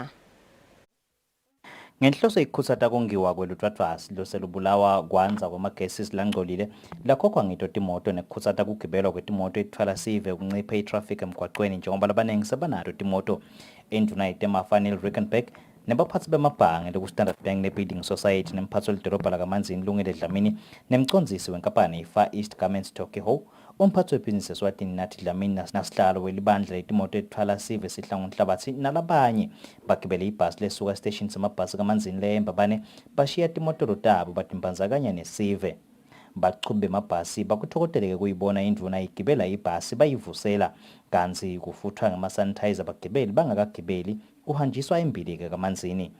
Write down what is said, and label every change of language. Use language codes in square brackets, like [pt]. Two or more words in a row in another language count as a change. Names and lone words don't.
[ss] Ngenhloso ikhutsata kongiwa kwelutfutfasi loselubulawa kwanza kwama-gases langcolile lakhokhwa ngito timoto nekukhutsata kugibelwa kwetimoto etfwala sive kunciphe itraffic emgwacweni njengoba labanengi sebanato timoto. Indvuna yetemafa Neil Rickenberg nebaphatsi bemabhange loku-Standard Bank ne-Building Society nemphatsi welidolobha lakaManzini Lungile Dlamini nemcondzisi wenkampani i-Far East Garments Tokeho umphatsi webhizinisi Eswatini nathi Dlamini nasihlalo welibandla letimoto etfwala sive sihlangu Nhlabathi nalabanye bagibele ibhasi lesuka esiteshini semabhasi kaManzini le eMbabane bashiya timotolo tabo batimbandzakanya nesive. Bachube bemabhasi bakuthokoteleke kuyibona indvuna igibela ibhasi bayivusela kanzi kufuthwa ngama-sanitizer bagibeli bangakagibeli kuhanjiswa imbili-ke kaManzini.